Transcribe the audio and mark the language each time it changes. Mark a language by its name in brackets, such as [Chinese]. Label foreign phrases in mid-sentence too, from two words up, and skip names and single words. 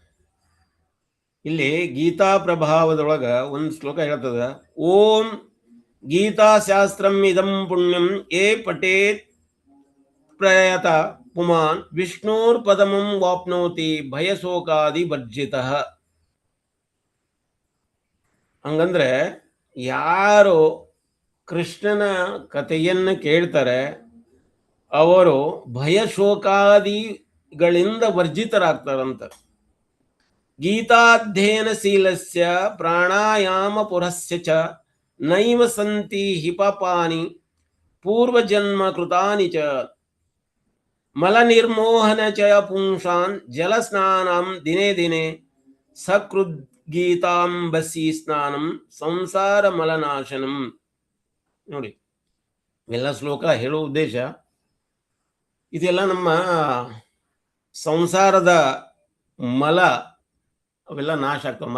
[Kannada] ಇಲ್ಲಿ ಗೀತಾ ಪ್ರಭಾವದೊಳಗ ಒಂದು ಶ್ಲೋಕ ಹೇಳ್ತದ. [Sanskrit] ಓಂ ಗೀತಾಶಾಸ್ತ್ರಂ ಇದಂ ಪುಣ್ಯಂ ಯೇ ಪಠೇತ್ ಪ್ರಯತ ಪುಮಾನ್ ವಿಷ್ಣೋರ್ ಪದಮಂ ವಾಪ್ನೋತಿ ಭಯಶೋಕಾದಿ ವರ್ಜಿತಃ. [Kannada] ಹಂಗಂದ್ರೆ ಯಾರು ಕೃಷ್ಣನ ಕಥೆಯನ್ನು ಕೇಳ್ತಾರೆ ಅವರು ಭಯಶೋಕಾದಿಗಳಿಂದ ವರ್ಜಿತರಾಗ್ತಾರಂತ. [Sanskrit] ಗೀತಾಧ್ಯಯನಶೀಲಸ್ಯ ಪ್ರಾಣಾಯಾಮ ಪುರಸ್ಯ ಚ ನೈವ ಸಂತಿ ಹಿ ಪಾಪಾನಿ ಪೂರ್ವಜನ್ಮ ಕೃತಾನಿ ಚ ಮಲನಿರ್ಮೋಹನ ಚ ಪುಂಸಾನ್ ಜಲಸ್ನಾನಂ ದಿನೇ ದಿನೇ ಸಕೃದ್ ಗೀತಾಂಬಸಿ ಸ್ನಾನಂ ಸಂಸಾರ ಮಲನಾಶನಂ. [Kannada] ನೋಡಿ, ಎಲ್ಲ ಶ್ಲೋಕ ಹೇಳೋ ಉದ್ದೇಶ ಇದೆಲ್ಲ ನಮ್ಮ ಸಂಸಾರದ ಮಲ ಅವೆಲ್ಲ ನಾಶ ಆಗ್ತವೆ.